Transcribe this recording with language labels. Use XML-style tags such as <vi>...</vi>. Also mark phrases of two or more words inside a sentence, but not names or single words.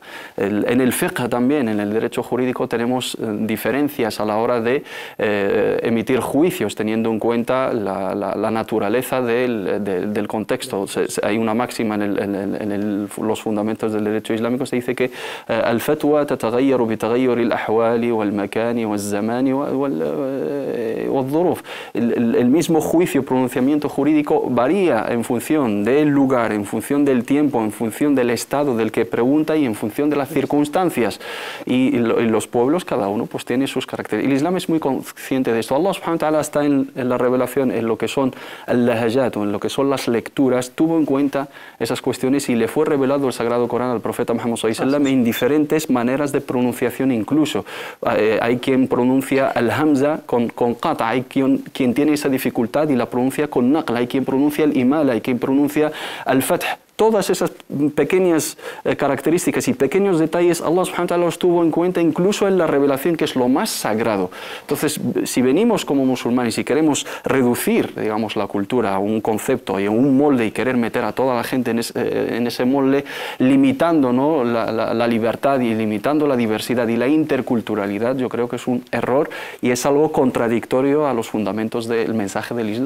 <es>En el fiqh también, en el derecho jurídico, tenemos diferencias a la hora de emitir juicios, teniendo en cuenta la naturaleza del contexto. Hay una máxima en los fundamentos del derecho islámico, se dice que</es> <ar>الفتوى تتغير بتغير الأحوال والمكان والزمان والظروف.</ar> <es>El mismo juicio, pronunciamiento jurídico varía en función del lugar, en función del tiempo, en función del estado del que pregunta y en función de las circunstancias. Y los pueblos, cada uno, pues tiene sus caracteres. El Islam es muy consciente de esto. Allah</es> <ar>سبحانه وتعالى</ar> <es>está en la revelación, en lo que son al-lahajat, o en lo que son las lecturas, tuvo en cuenta esas cuestiones y le fue revelado el Sagrado Corán al profeta Muhammad</es> <ar>صلى الله عليه وسلم</ar> <es>en diferentes maneras de pronunciación incluso. Hay quien pronuncia al-hamza con qata, hay quien tiene esa dificultad y la pronuncia con naql, hay quien pronuncia el imala, hay quien pronuncia al-fath. Todas esas pequeñas características y pequeños detalles Allah</es> <ar>سبحانه وتعالى</ar> <es>los tuvo en cuenta incluso en la revelación, que es lo más sagrado. Entonces, si venimos como musulmanes y queremos reducir, digamos, la cultura a un concepto y a un molde y querer meter a toda la gente en ese molde, limitando, ¿no?, la libertad y limitando la diversidad y la interculturalidad, yo creo que es un error y es algo contradictorio a los fundamentos del mensaje del Islam.</es>